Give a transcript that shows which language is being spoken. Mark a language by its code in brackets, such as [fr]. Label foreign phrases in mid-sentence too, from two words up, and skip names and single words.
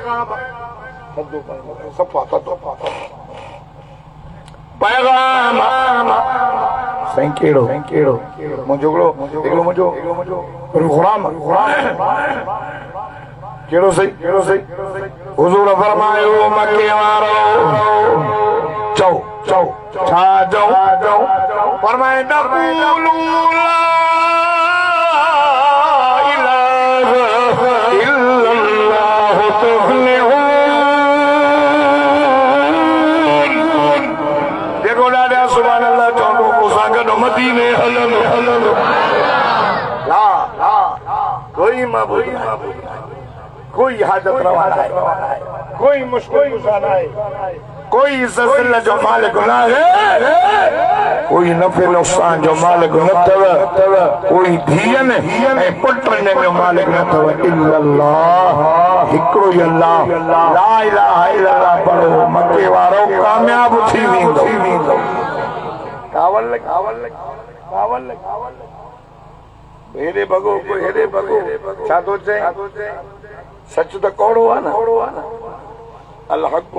[sd] पैगाम साईं कहिड़ो मुंहिंजो गुलाम कहिड़ो सही हुजूर फरमायो मके वारो चओ छा चऊं फरमाए [ar] قولوا لا إله إلا الله تفلحوا [sd] देखो ॾाढा [ar] سبحان الله [sd] चवंदो मूंसां गॾु मदीने हलंदो ला कोई माबूद कोई हाजत रवा न आहे कोई मुश्किल कुशा न आहे कोई इज़्ज़त जो मालिक न आहे कोई नफ़े नुक़सान जो मालिक न अथव कोई धीअनि ऐं पुटनि जो मालिक न अथव इल्लल्लाह हिकिड़ो ई अल्लाह [ar] لا إله إلا الله [sd] पढ़ो मके वारो कामयाब थी वेंदो कावल हेॾे भॻो कोई हेॾे भॻो छा थो चए सच त कौड़ो आहे न [ar] الحق